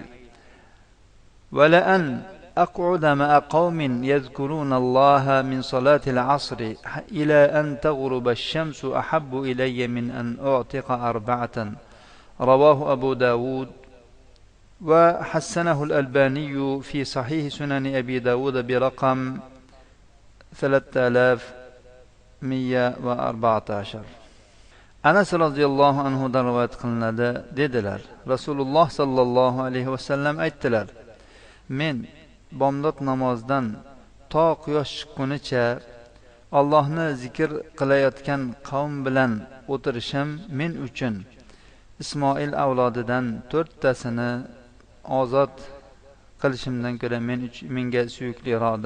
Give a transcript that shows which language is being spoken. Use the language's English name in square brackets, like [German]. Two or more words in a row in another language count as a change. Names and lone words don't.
[Arabic] ولأن أقعد مع قوم يذكرون الله من صلاة العصر إلى أن تغرب الشمس أحب إلي من أن أعتق 4. رواه أبو داود وحسنه الألباني في صحيح سنن أبي داود برقم 3114. [Uzbek] Anas [Arabic] رضي الله عنه [Uzbek] rivoyat qilinadi, dedilar, Rasululloh [Arabic] صلى الله عليه وسلم [Uzbek] aytdilar: men bomdod namozidan to quyosh chiqqunicha Allohni zikr qilayotgan qavm bilan o'tirishim men uchun Ismoil avlodidan 4tasini ozod qilishimdan ko'ra menga suyukliroqdir.